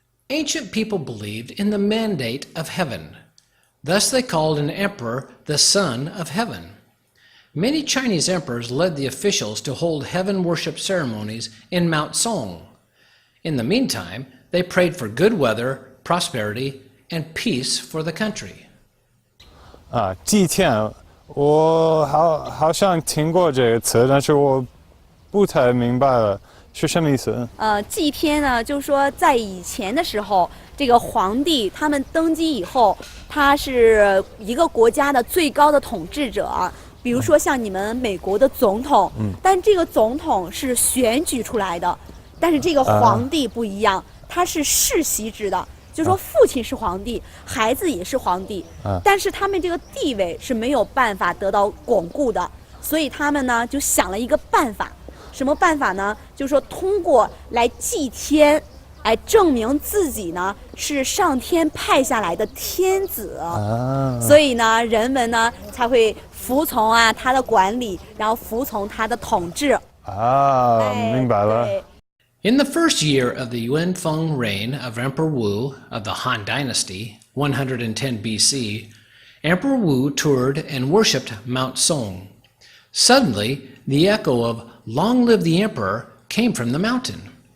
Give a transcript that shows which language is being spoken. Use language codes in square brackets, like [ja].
[en] Ancient people believed in the mandate of heaven. Thus they called an emperor the son of heaven. Many Chinese emperors led the officials to hold heaven worship ceremonies in Mount Song. In the meantime, they prayed for good weather, prosperity, and peace for the country. [zh] 祭天，我好像听过这个词，但是我不太明白了，是什么意思？祭天呢，就是说在以前的时候，这个皇帝他们登基以后，他是一个国家的最高的统治者。比如说像你们美国的总统，但这个总统是选举出来的，但是这个皇帝不一样，他是世袭制的，就是说父亲是皇帝，孩子也是皇帝，但是他们这个地位是没有办法得到巩固的，所以他们呢就想了一个办法，什么办法呢？就是说通过来祭天，来证明自己呢是上天派下来的天子，所以呢人们呢才会服从啊他的管理，然后服从他的统治。明白了。 [en] In the first year of the Yuanfeng reign of Emperor Wu of the Han Dynasty, 110 BC, Emperor Wu toured and worshipped Mount Song. Suddenly, the echo of "Long live the Emperor" came from the mountain.